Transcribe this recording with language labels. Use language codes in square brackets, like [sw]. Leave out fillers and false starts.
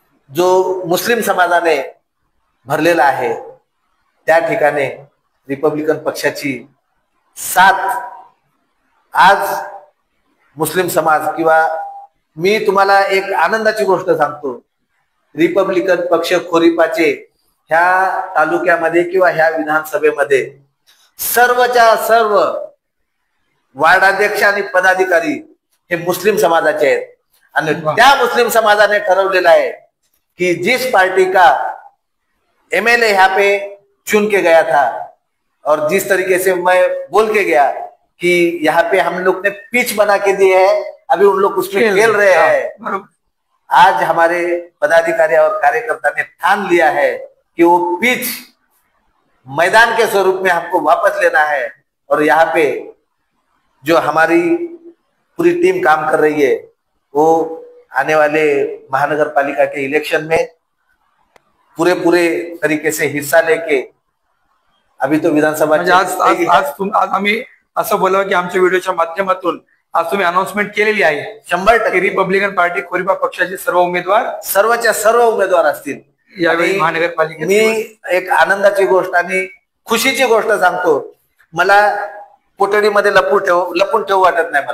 [mr] जो मुस्लिम समाजाने भरलेला आहे, त्या ठिकाणी रिपब्लिकन पक्षाची साथ आज मुस्लिम समाज किंवा मी तुम्हाला एक आनंदाची गोष्ट सांगतो, रिपब्लिकन पक्ष खोरीपाचे ह्या तालुक्यामध्ये किंवा ह्या विधानसभेमध्ये सर्वच्या सर्व वार्डाध्यक्ष आणि पदाधिकारी हे मुस्लिम समाजाचे आहेत. आणि त्या मुस्लिम समाजाने ठरवलेलं आहे कि [hi] जिस पार्टी का एमएलए यहाँ पे चुन के गया था और जिस तरीके से मैं बोल के गया कि यहाँ पे हम लोग ने पिच बना के दी है, अभी उन लोग उसमें खेल रहे हैं, आज हमारे पदाधिकारी और कार्यकर्ता ने ठान लिया है कि वो पिच मैदान के स्वरूप में हमको वापस लेना है. और यहाँ पे जो हमारी पूरी टीम काम कर रही है वो आने वाले महानगर पालिका के इलेक्शन में पूरे तरीके से हिस्सा लेके अभी तो विधानसभा [mr] आज आम्ही असं बोलावं की आमच्या व्हिडिओच्या माध्यमातून आज तुम्ही अनाउन्समेंट केलेली आहे 100% रिपब्लिकन पार्टी खोरीपा पक्षाचे सर्व उमेदवार सर्वच्या सर्व उमेदवार असतील यावेळी महानगरपालिकेत. मी एक आनंदाची गोष्ट आणि खुशीची गोष्ट सांगतो, मला कोठडीमध्ये लपून ठेवू वाटत नाही.